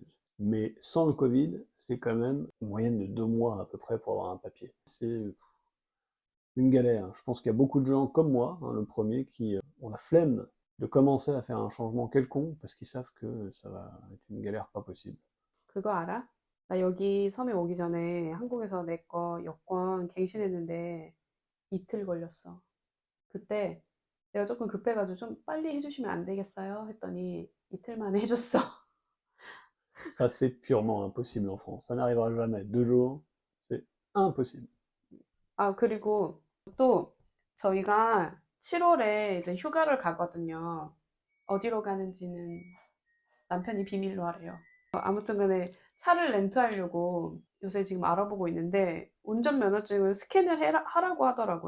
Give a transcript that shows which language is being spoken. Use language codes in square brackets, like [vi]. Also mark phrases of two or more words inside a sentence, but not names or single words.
[fr] Mais sans le Covid, c'est quand même une moyenne de 2 mois à peu près pour avoir un papier. C'est une galère. Je pense qu'il y a beaucoup de gens comme moi, le premier, qui ont la flemme de commencer à faire un changement quelconque parce qu'ils savent que ça va être une galère pas possible. [ko] 그거 알아? 나 여기 섬에 오기 전에 한국에서 내 거 여권 갱신했는데 이틀 걸렸어. 그때 내가 조금 급해가지고 좀 빨리 해주시면 안 되겠어요? 했더니 이틀 만에 해줬어. [fr] Ça, c'est purement impossible en France. Ça n'arrivera jamais. 2 jours, c'est impossible. [ko] 그리고 또 저희가 7월에 이제 휴가를 가거든요. 어디로 가는지는 남편이 비밀로 하래요. 아무튼 간에 차를 렌트하려고 요새 지금 알아보고 있는데 운전면허증을 스캔을 하라고 하더라고요.